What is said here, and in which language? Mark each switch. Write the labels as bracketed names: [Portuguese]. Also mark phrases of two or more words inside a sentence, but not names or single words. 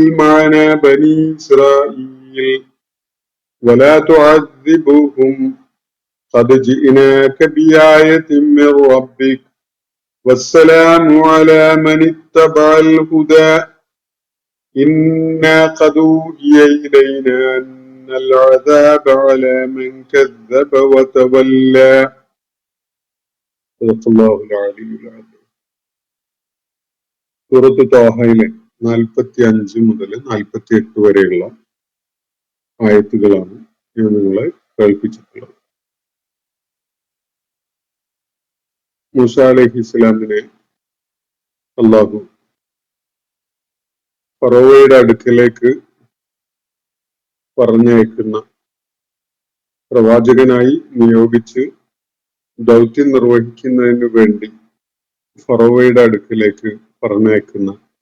[Arabic] معنا بني إسرائيل ولا تعذبهم قد جئناك بآية من ربك والسلام على من اتبع الهدى إنا قد أوحي إلينا أن العذاب على من كذب وتولى. صدق الله العلي العظيم. [Malayalam] സൂറത്ത് ത്വാഹയിലെ 45 മുതൽ 48 വരെയുള്ള ആയത്തുകളാണ് ഞാൻ നിങ്ങളെ കേൾപ്പിച്ചിട്ടുള്ളത്. മൂസ അലൈഹിസ്സലാമിനെ അല്ലാഹു ഫറവോയുടെ അടുക്കലേക്ക് പറഞ്ഞയക്കുന്ന പ്രവാചകനായി നിയോഗിച്ച് ദൗത്യം നിർവഹിക്കുന്നതിന് വേണ്ടി ഫറവോയുടെ അടുക്കലേക്ക് പറഞ്ഞയക്കുന്ന